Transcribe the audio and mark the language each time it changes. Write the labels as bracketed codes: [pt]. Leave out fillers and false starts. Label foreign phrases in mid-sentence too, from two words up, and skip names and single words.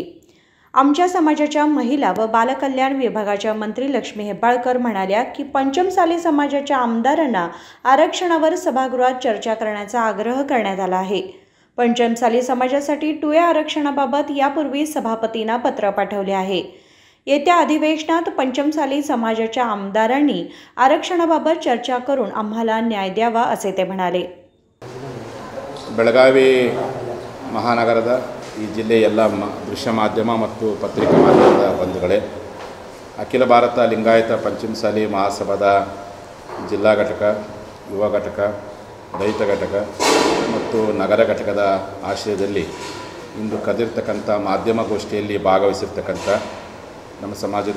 [mr] आमच्या समाजाच्या महिला व बालकल्याण विभागाच्या मंत्री लक्ष्मी हेब्बाळकर म्हणाल्या की पंचमसाली समाजाच्या आमदारांना आरक्षणावर सभागृहात चर्चा करण्याचा आग्रह करण्यात आला आहे। पंचमसाली समाजासाठी 2A आरक्षणाबाबत यापूर्वी सभापतींना पत्र पाठवले आहे। येत्या अधिवेशनात पंचमसाली समाजाच्या आमदारांनी आरक्षणाबाबत चर्चा करून आम्हाला न्याय द्यावा असे ते म्हणाले. [kn] ಬೆಳಗಾವಿ ಮಹಾನಗರದ ಈ ಜಿಲ್ಲೆಯ ಎಲ್ಲ ದೃಶ್ಯ ಮಾಧ್ಯಮ ಮತ್ತು ಪತ್ರಿಕಾ ಮಾಧ್ಯಮದ ಬಂಧುಗಳೇ, ಅಖಿಲ ಭಾರತ ಲಿಂಗಾಯತ ಪಂಚಮಸಾಲಿ ಮಹಾಸಭಾದ ಜಿಲ್ಲಾ ಘಟಕ, ಯುವ ಘಟಕ, ರೈತ ಘಟಕ ಮತ್ತು ನಗರ ಘಟಕದ ಆಶ್ರಯದಲ್ಲಿ ಇಂದು ಕರೆದಿರ್ತಕ್ಕಂಥ ಮಾಧ್ಯಮ ಗೋಷ್ಠಿಯಲ್ಲಿ ಭಾಗವಹಿಸಿರ್ತಕ್ಕಂಥ ನಮ್ಮ ಸಮಾಜದ